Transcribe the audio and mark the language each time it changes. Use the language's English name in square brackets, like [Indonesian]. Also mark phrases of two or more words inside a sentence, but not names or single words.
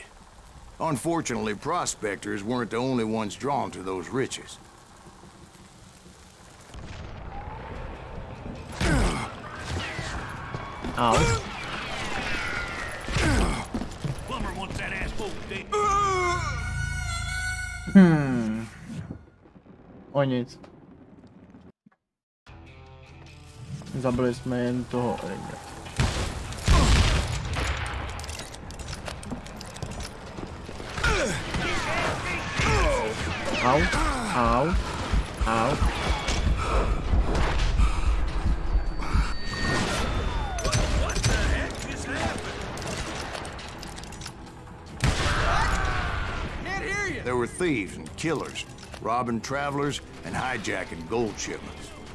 [English] Unfortunately, prospectors weren't the only ones drawn to those riches. Plumber wants that asshole dead. [Czech] O nic. Zabili jsme jen toho Ringa. Au, au, au. [English] There were thieves and killers, robbing travelers and hijacking gold shipments.